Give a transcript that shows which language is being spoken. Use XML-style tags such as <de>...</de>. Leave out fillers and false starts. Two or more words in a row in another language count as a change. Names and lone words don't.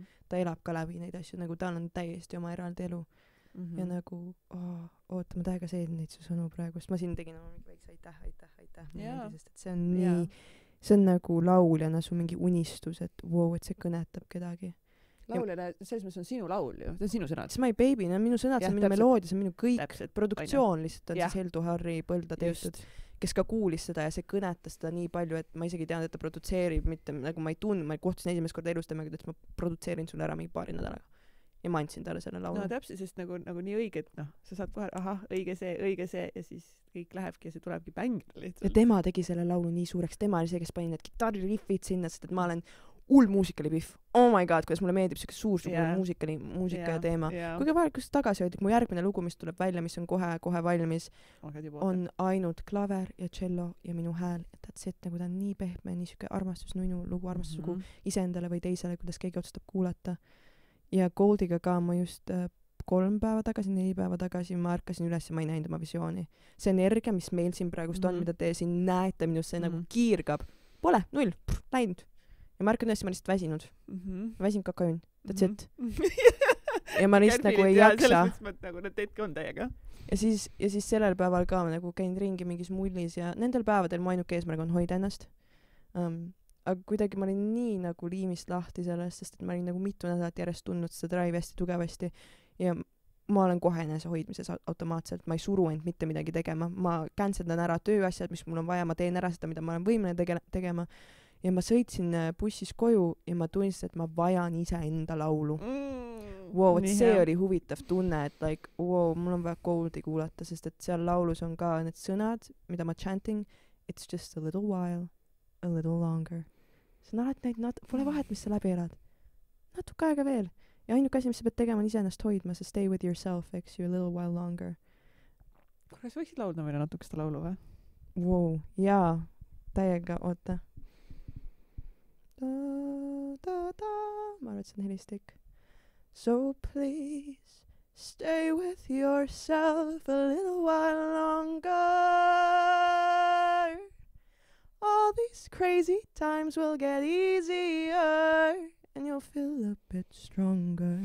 <et>Ta elab ka läbi neid asju, nagu tal on täiesti oma eraldi elu. Ja nagu, oota, ma täiega seedin neid su sõnu praegu, sest ma siin tegin oma mingi väikse aitäh, sest et see on nii, see on nagu lauljana su mingi unistus, et wow, et see kõnetab kedagi. Lauljana, selles mõttes on sinu laul ju, see on sinu sõnad. See</et> <en>my baby,</en> <et>no minu sõnad, see on minu meloodia, see on minu kõik, täpselt, produktsioon lihtsalt on siis Heldu Harri Põlda tehtud, kes ka kuulis seda ja see kõnetas seda nii palju, et ma isegi tean, et ta produtseerib, mitte nagu ma ei tundnud, ma kohtusin esimest korda elus temaga, et ma produtseerin sulle ära mingi paari nädalaga. Ja ma andsin talle selle laulu. No täpselt, sest nagu nii õige, et sa saad kohe, õige see ja siis kõik lähebki ja see tulebki bängida lihtsalt. Ja tema tegi selle laulu nii suureks, tema oli see, kes pani need kitarririffid sinna, sest et ma olen hull muusikalipiff.</et> <en>Oh my god,</en> <et>kuidas mulle meeldib siuke suur muusika ja teema. Kuigi vahelikus tagasihoidlik, mu järgmine lugu, mis tuleb välja, mis on kohe valmis, on ainult klaver ja cello ja minu hääl.</et> <en>That's it,</en> <et>nagu ta on nii pehme, nii siuke armastusnunu lugu, armastuslugu iseendale või teisele, kuidas keegi otsustab kuulata. Ja Goldiga ka ma just 3 päeva tagasi, 4 päeva tagasi ma ärkasin üles ja ma ei näinud oma visiooni. See energia, mis meil siin praegust on, mida te siin näete minust, see nagu kiirgab. Pole, 0, läinud. Ja ma ärkan üles, ma lihtsalt väsinud. Väsinud kakajun.</et> <en>That's it.</en> <et>Ja ma lihtsalt nagu ei jaksa. Selles mõttes nagu need teedki on täiega. Ja siis sellel päeval ka nagu käin ringi mingis mullis ja nendel päevadel mu ainuke eesmärk on hoida ennast. Aga kuidagi ma olin nii nagu liimist lahti sellest, sest et ma olin nagu mitu nädalat järjest tundnud seda drive hästi tugevasti ja ma olen kohe enese hoidmises automaatselt, ma ei suru end mitte midagi tegema, ma canceldan ära tööasjad, mis mul on vaja, ma teen ära seda, mida ma olen võimeline tegema ja ma sõitsin bussis koju ja ma tunnistasin, et ma vajan ise enda laulu. Wow, et see oli huvitav tunne, et</et> <en>like, wow,</en> <et>mul on vaja Goldi kuulata, sest et seal laulus on ka need sõnad, mida ma</et> <en>chanting, it's just a little while, a little longer.</en> <et>See on alati pole vahet, mis sa läbi elad. Natuke aega veel. Ja ainuke asi, mis sa pead tegema, on ise ennast hoidma, sa</et> <en>stay with yourself,</en> <et>eks</et> <en>you, a little while longer.</en> <et>Kas võiksid laulda meile natuke seda laulu või? Wow, jaa, täiega, oota. Ma arvan, et see on helistik.</et> <en>So please stay with yourself a little while longer. All these crazy times will get easier and you'll feel a bit stronger.</en>